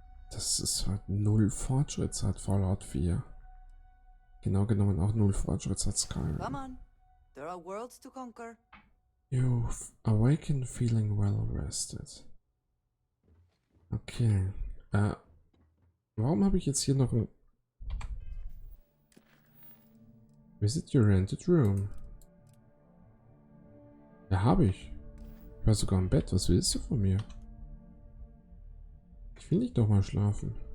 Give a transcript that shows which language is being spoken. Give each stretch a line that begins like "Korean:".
German: Das ist halt null Fortschritt seit Fallout 4. Genau genommen auch null Fortschritt seit Skyrim.
English: Come on. There are worlds to conquer. You've awakened feeling well rested.
German: Okay. Warum habe ich jetzt hier noch ein...
English: Visit your rented room.
German: Ja, habe ich. Ich war sogar im Bett. Was willst du von mir? Ich will nicht doch mal schlafen.